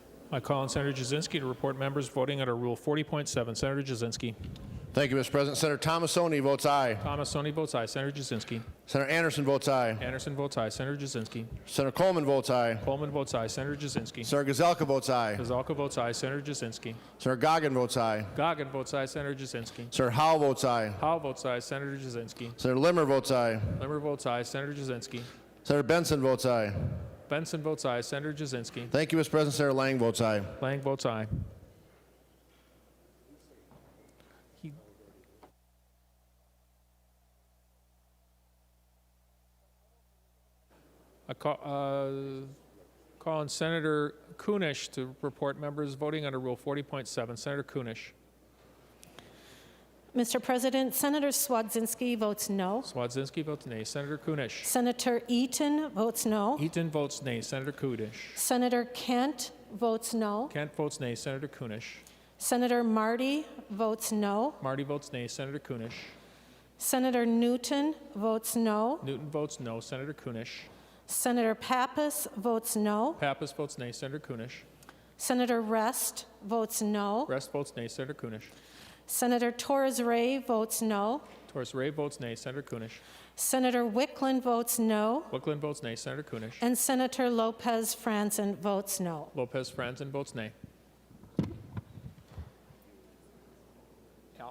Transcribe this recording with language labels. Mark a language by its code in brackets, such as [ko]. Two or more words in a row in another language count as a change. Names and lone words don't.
[en] I call on Senator Jasinski to report members voting under Rule 40.7. Senator Jasinski. Thank you, Mr. President. Senator Tomassoni votes aye. Tomassoni votes aye. Senator Jasinski. Senator Anderson votes aye. Anderson votes aye. Senator Jasinski. Senator Coleman votes aye. Coleman votes aye. Senator Jasinski. Senator Gazelka votes aye. Gazelka votes aye. Senator Jasinski. Senator Goggin votes aye. Goggin votes aye. Senator Jasinski. Senator Howell votes aye. Howell votes aye. Senator Jasinski. Senator Limmer votes aye. Limmer votes aye. Senator Jasinski. Senator Benson votes aye. Benson votes aye. Senator Jasinski. Thank you, Mr. President. Senator Lang votes aye. Lang votes aye. I call on Senator Kunish to report members voting under Rule 40.7. Senator Kunish. Mr. President, Senator Swadzinski votes no. Swadzinski votes nay. Senator Kunish. Senator Eaton votes no. Eaton votes nay. Senator Kudish. Senator Kent votes no. Kent votes nay. Senator Kunish. Senator Marty votes no. Marty votes nay. Senator Kunish. Senator Newton votes no. Newton votes no. Senator Kunish. Senator Pappas votes no. Pappas votes nay. Senator Kunish. Senator Rest votes no. Rest votes nay. Senator Kunish. Senator Torres Ray votes no. Torres Ray votes nay. Senator Kunish. Senator Wickland votes no. Wickland votes nay. Senator Kunish. And Senator Lopez Franzen votes no. Lopez Franzen votes nay. Yep.